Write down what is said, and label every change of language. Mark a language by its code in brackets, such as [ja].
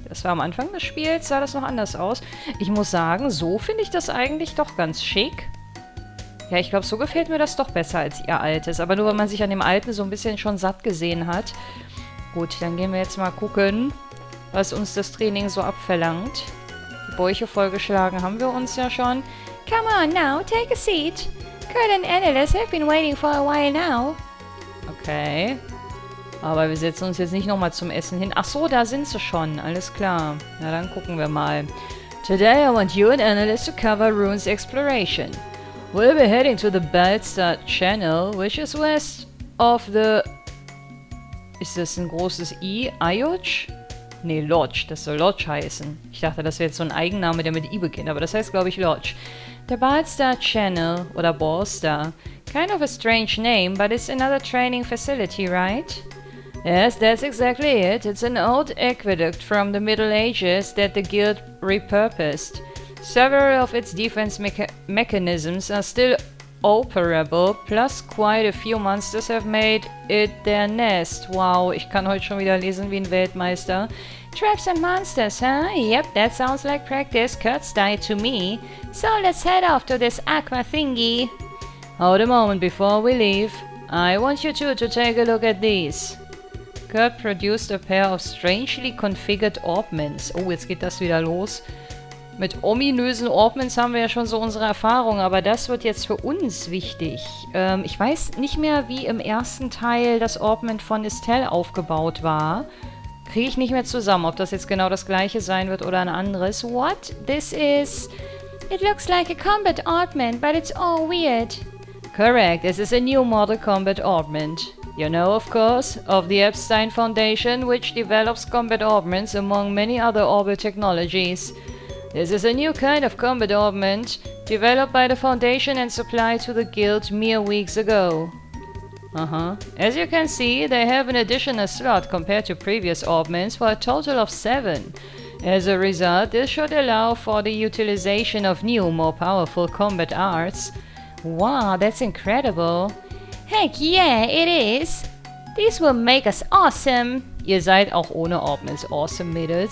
[de] Das war am Anfang des Spiels, sah das noch anders aus. Ich muss sagen, so finde ich das eigentlich doch ganz schick. Ja, ich glaube, so gefällt mir das doch besser als ihr altes. Aber nur, weil man sich an dem alten so ein bisschen schon satt gesehen hat. Gut, dann gehen wir jetzt mal gucken, was uns das Training so abverlangt. Die Bäuche vollgeschlagen haben wir uns ja schon. [en] Come on now, take a seat. Kurt and Annalise have been waiting for a while now. Okay. [de] Aber wir setzen uns jetzt nicht nochmal zum Essen hin. Ach so, da sind sie schon. Alles klar. Na, dann gucken wir mal. [en] Today I want you and Annalise to cover Runes Exploration. We'll be heading to the Baldstar Channel, which is west of the... [de] Ist das ein großes I? Ayuch? Nee, Lodge. Das soll Lodge heißen. Ich dachte, das wäre jetzt so ein Eigenname, der mit I beginnt. Aber das heißt, glaube ich, Lodge. [en] The Baldstar Channel, oder Ballstar. Kind of a strange name, but it's another training facility, right? Yes, that's exactly it. It's an old aqueduct from the Middle Ages that the guild repurposed. Several of its defense mechanisms are still operable, plus quite a few monsters have made it their nest. [de] Wow, ich kann heute schon wieder lesen wie ein Weltmeister. [en] Traps and monsters, huh? Yep, that sounds like practice Kurt's style to me. So let's head off to this aqua thingy. Hold a moment before we leave. I want you two to take a look at these. Kurt produced a pair of strangely configured Orbments. [de] Oh, jetzt geht das wieder los. Mit ominösen Orbments haben wir ja schon so unsere Erfahrung, aber das wird jetzt für uns wichtig. Ich weiß nicht mehr, wie im ersten Teil das Orbment von Estelle aufgebaut war. Kriege ich nicht mehr zusammen, ob das jetzt genau das gleiche sein wird oder ein anderes. [en] What? This is... It looks like a combat orbment, but it's all weird. Correct, this is a new model combat orbment. You know, of course, of the Epstein Foundation, which develops combat orbments among many other orbital technologies. This is a new kind of combat orbment, developed by the Foundation and supplied to the Guild mere weeks ago. As you can see, they have an additional slot compared to previous orbments for a total of 7. As a result, this should allow for the utilization of new, more powerful combat arts. Wow, that's incredible. Heck yeah, it is. These will make us awesome. [de] Ihr seid auch ohne Orbments awesome, Mädels.